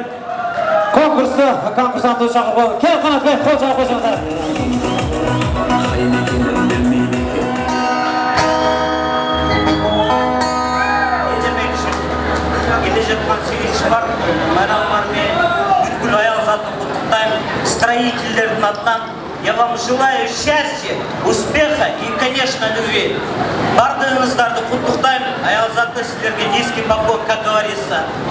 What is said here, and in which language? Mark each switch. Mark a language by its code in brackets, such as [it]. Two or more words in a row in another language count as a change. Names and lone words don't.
[ky] Конкурсантты чакырып, кел Канат бей, кол чабып койсоңуздар. Бүткүл аял затын куттуктайм, строительдердин атынан. [ru] Я вам желаю счастья, успеха и, конечно, любви. [ky] Бардыгыңыздарды куттуктайм, аял заты силерге [ru] низкий поклон, как говорится.